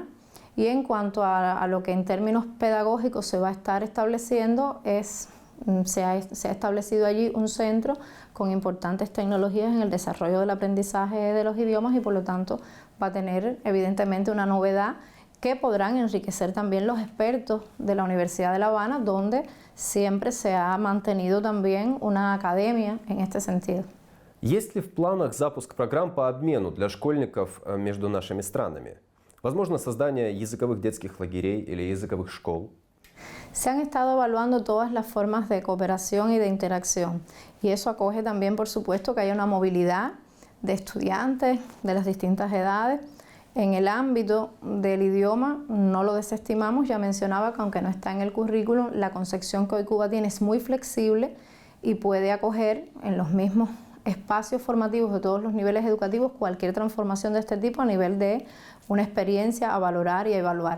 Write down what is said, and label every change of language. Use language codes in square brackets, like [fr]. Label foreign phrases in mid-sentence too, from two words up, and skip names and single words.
[es] Y en cuanto a lo que en términos pedagógicos se va a estar estableciendo, se ha establecido allí un centro con importantes tecnologías en el desarrollo del aprendizaje de los idiomas y por lo tanto va a tener evidentemente una novedad que podrán enriquecer también los expertos de la Universidad de La Habana, donde siempre se ha mantenido también una academia en este sentido. [ru] Есть ли в планах запуск программ по обмену для школьников между нашими странами? Возможно, создание языковых детских лагерей или языковых школ? [es] Se han estado evaluando todas las formas de cooperación y de interacción y eso acoge también, por supuesto, que haya una movilidad de estudiantes de las distintas edades. En el ámbito del idioma no lo desestimamos, ya mencionaba que aunque no está en el currículum, la concepción que hoy Cuba tiene es muy flexible y puede acoger en los mismos espacios formativos de todos los niveles educativos cualquier transformación de este tipo a nivel de una experiencia a valorar y a evaluar.